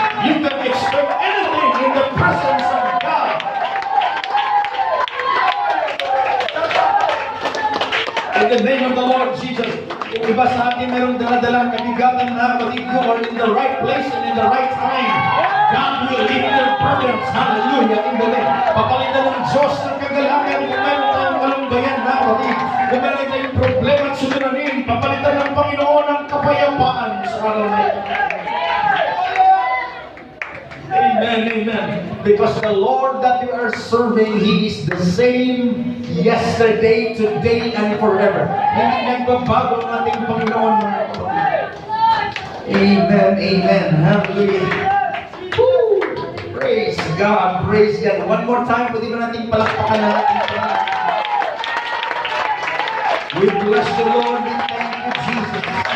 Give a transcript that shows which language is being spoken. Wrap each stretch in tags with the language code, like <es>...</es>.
<en>You can expect anything in the presence of God. In the name of the Lord Jesus.</en> <tl>Yung iba sa atin mayroong daladalang kabigatan na kapatid,</tl> <en>you are in the right place and in the right time. God will lift your burdens. Hallelujah. In the name.</en> <tl>Papalitan ng Diyos ng kagalangan kung mayroon tayong malunggayan na kapatid. Kung mayroon tayong problema at suliranin, papalitan ng Panginoon ang kapayapaan sa araw na ito. Amen, amen.</tl> <en>Because the Lord that you are serving, He is the same yesterday, today, and forever.</en> <tl>Hindi nagbabago ang ating Panginoon. Amen, amen. Hallelujah. Woo!</tl> <en>Praise God, praise God. One more time,</en> <tl>pwede ba natin palakpakan na natin?</tl> <en>We bless the Lord. We thank you, Jesus.</en>